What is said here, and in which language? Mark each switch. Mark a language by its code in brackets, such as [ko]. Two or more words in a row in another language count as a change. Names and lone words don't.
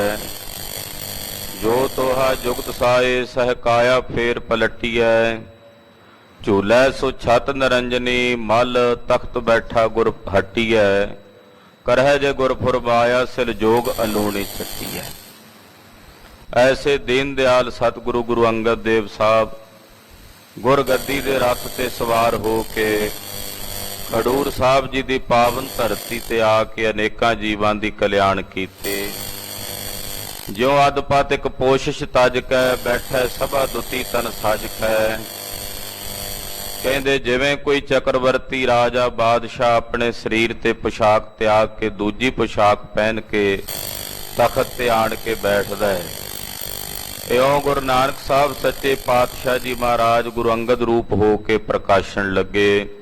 [pa] ਜੋ ਤੋਹਾ ਜੁਗਤ ਸਾਏ ਸਹਕਾਇਆ ਫੇਰ ਪਲਟੀਐ। ਝੂਲੈ ਸੋ ਛਤ ਨਿਰੰਜਨੀ ਮਲ ਤਖਤ ਬੈਠਾ ਗੁਰ ਹੱਟੀਐ। ਕਰਹਿ ਜੇ ਗੁਰ ਫੁਰਮਾਇਆ ਸਿਲ ਜੋਗ ਅਲੂਣੀ ਛੱਟੀਐ। ਐਸੇ ਦੀਨ ਦਇਆਲ ਸਤਿਗੁਰੂ ਗੁਰੂ ਅੰਗਦ ਦੇਵ ਸਾਹਿਬ ਗੁਰਗੱਦੀ ਦੇ ਰਥ ਤੇ ਸਵਾਰ ਹੋ ਕੇ ਖਡੂਰ ਸਾਹਿਬ ਜੀ ਦੀ ਪਾਵਨ ਧਰਤੀ ਤੇ ਆ ਕੇ ਅਨੇਕਾਂ ਜੀਵਾਂ ਦੀ ਕਲਿਆਣ ਕੀਤੇ। ਜਿਉ ਅਦਪਤ ਇੱਕ ਪੋਸ਼ਿਸ਼ ਤਜ ਕੈ ਬੈਠੈ ਸਭਾ ਦੁਤੀ ਤਨ ਸਜ ਕੈ। ਕਹਿੰਦੇ ਜਿਵੇਂ ਕੋਈ ਚੱਕਰਵਰਤੀ ਰਾਜਾ ਬਾਦਸ਼ਾਹ ਆਪਣੇ ਸਰੀਰ ਤੇ ਪੁਸ਼ਾਕ ਤਿਆਗ ਕੇ ਦੂਜੀ ਪੁਸ਼ਾਕ ਪਹਿਨ ਕੇ ਤਖਤ ਤੇ ਆਣ ਕੇ ਬੈਠਦਾ ਹੈ, ਇਉਂ ਗੁਰੂ ਨਾਨਕ ਸਾਹਿਬ ਸੱਚੇ ਪਾਤਸ਼ਾਹ ਜੀ ਮਹਾਰਾਜ ਗੁਰੂ ਅੰਗਦ ਰੂਪ ਹੋ ਕੇ ਪ੍ਰਕਾਸ਼ਣ ਲੱਗੇ।